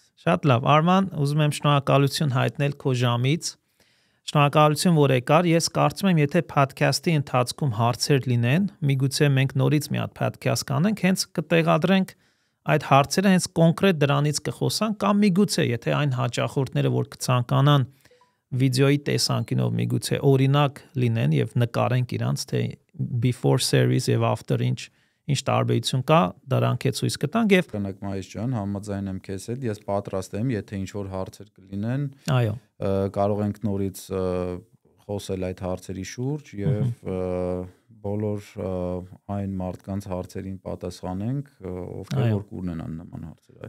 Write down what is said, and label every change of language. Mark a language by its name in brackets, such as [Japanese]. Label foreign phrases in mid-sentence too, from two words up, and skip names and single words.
[Armenian] Շատ լավ, Արման, ուզում եմ շնորհակալություն հայտնել քո ժամից։ Շնորհակալություն, որ եկար։ Ես կարծում եմ, եթե podcast-ի ընթացքում հարցեր լինեն, միգուցե մենք նորից մի հատ podcast կանենք, հենց կտեղադրենք այդ հարցերը հենց կոնկրետ դրանից կխոսան կամ միգուցե եթե այն հաճախորդները որ կցանկանան վիդեոյի տեսանկյունով միգուցե օրինակ լինեն եւ նկարենք իրանց թե [English] before service [Armenian] եւ after ինչ տարբերություն կա դրանք է ցույց կտանք եւ կնակ Մայիս ջան համաձայն եմ քեզ հետ ես պատրաստ եմ եթե ինչ որ հարցեր կլինեն այո կարող ենք նորից խոսել այդ հարցերի շուրջ եւ բոլոր այն մարդկանց հարցերին պատասխանենք, ովքեր որ կունենան նման հարցեր, այո։